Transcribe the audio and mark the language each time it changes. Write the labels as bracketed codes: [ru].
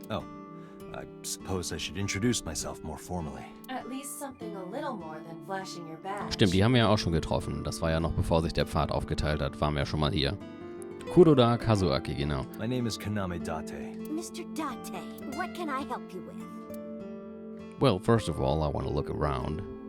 [en] Oh, I suppose I should introduce myself more formally. At least something a little more than flashing your badge. [de] Stimmt, die haben wir ja auch schon getroffen. Das war ja noch bevor sich der Pfad aufgeteilt hat, waren wir ja schon mal hier. Kuroda Kazuaki, genau. [en] My name is Kaname Date. Mr. Date, what can I help you with? Well, first of all, I want to look around.